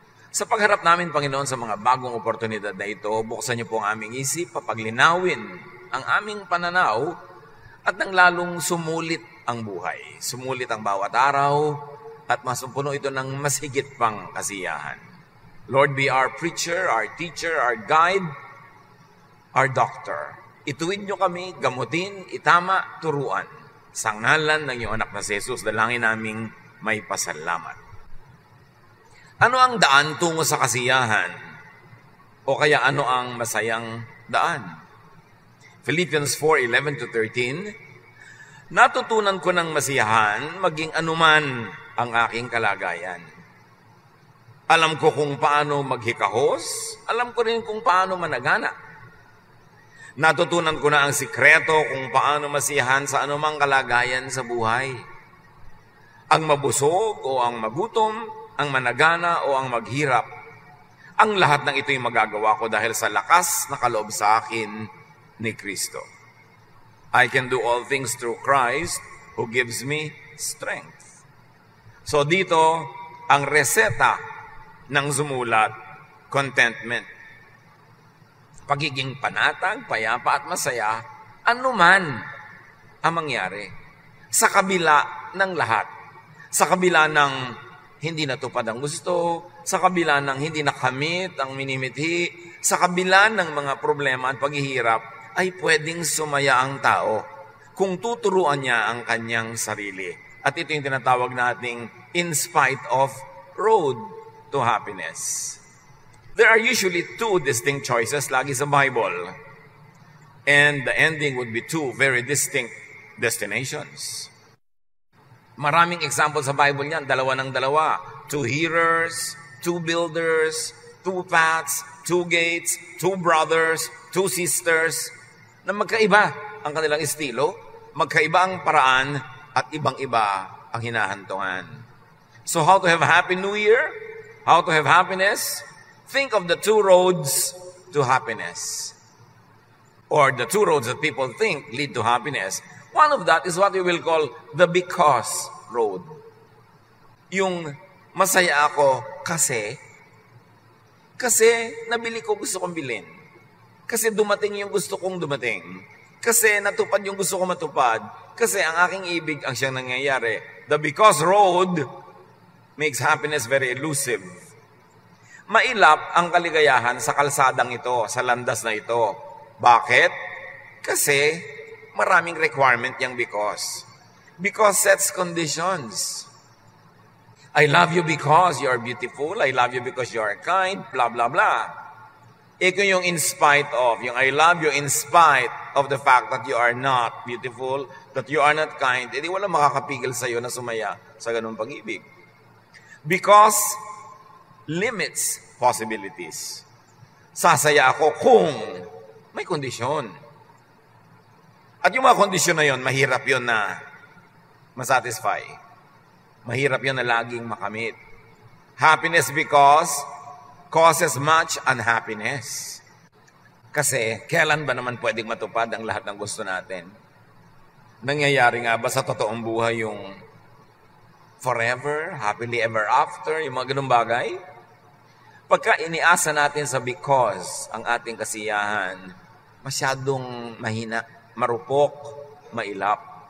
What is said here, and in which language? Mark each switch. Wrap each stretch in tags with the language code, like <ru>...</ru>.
<tl>Sa pagharap namin, Panginoon, sa mga bagong oportunidad na ito, buksan niyo po ang aming isip, papaglinawin ang aming pananaw, at nang lalong sumulit ang buhay. Sumulit ang bawat araw, at masumpuno ito ng mas higit pang kasiyahan.</tl> <en>Lord, be our preacher, our teacher, our guide, our doctor.</en> <tl>Ituwid niyo kami, gamutin, itama, turuan. Sa ngalan ng iyong anak na si Jesus, dalangin naming may pasalamat. Ano ang daan tungo sa kasiyahan? O kaya ano ang masayang daan? Philippians 4:11-13, natutunan ko ng masiyahan maging anuman ang aking kalagayan. Alam ko kung paano maghikahos, alam ko rin kung paano managana. Natutunan ko na ang sikreto kung paano masiyahan sa anumang kalagayan sa buhay. Ang mabusog o ang magutom, ang managana o ang maghirap. Ang lahat ng ito'y magagawa ko dahil sa lakas na kaloob sa akin ni Kristo.</tl> <en>I can do all things through Christ who gives me strength.</en> <tl>So dito, ang reseta ng sumulat, contentment. Pagiging panatag, payapa at masaya, anuman ang mangyari. Sa kabila ng lahat. Sa kabila ng hindi natupad ang gusto, sa kabila ng hindi nakamit ang minimithi, sa kabila ng mga problema at paghihirap, ay pwedeng sumaya ang tao kung tuturuan niya ang kanyang sarili. At ito yung tinatawag nating</tl> <en>in spite of road to happiness. There are usually two distinct choices</en> <tl>lagi sa</tl> <en>Bible. And the ending would be two very distinct destinations.</en> <tl>Maraming example sa Bible niyan, dalawa ng dalawa.</tl> <en>Two hearers, two builders, two paths, two gates, two brothers, two sisters,</en> <tl>na magkaiba ang kanilang estilo, magkaiba ang paraan, at ibang-iba ang hinahantungan.</tl> <en>So how to have a happy New Year? How to have happiness? Think of the two roads to happiness. Or the two roads that people think lead to happiness. One of that is what we will call the because road.</en> <tl>Yung masaya ako kasi nabili ko gusto kong bilhin. Kasi dumating yung gusto kong dumating. Kasi natupad yung gusto kong matupad. Kasi ang aking ibig ang siyang nangyayari.</tl> <en>The because road makes happiness very elusive.</en> <tl>mailap ang kaligayahan sa kalsadang ito, sa landas na ito. Bakit? Kasi maraming requirement yung because.</tl> <en>Because sets conditions. I love you because you are beautiful. I love you because you are kind. Blah, blah, blah.</en> <tl>Ito yung</tl> <en>in spite of. Yung I love you in spite of the fact that you are not beautiful, that you are not kind.</en> <tl>Hindi wala makakapigil sa'yo na sumaya sa ganung pag-ibig.</tl> <en>Because limits possibilities.</en> <tl>Sasaya ako kung may kondisyon. At yung mga kondisyon na yon, mahirap yon na masatisfy. Mahirap yun na laging makamit.</tl> <en>Happiness because causes much unhappiness.</en> <tl>Kasi kailan ba naman pwedeng matupad ang lahat ng gusto natin? Nangyayari nga ba sa totoong buhay yung forever, happily ever after, yung mga ganung bagay? Pagka iniasa natin sa because ang ating kasiyahan, masyadong mahina, marupok, mailap.</tl>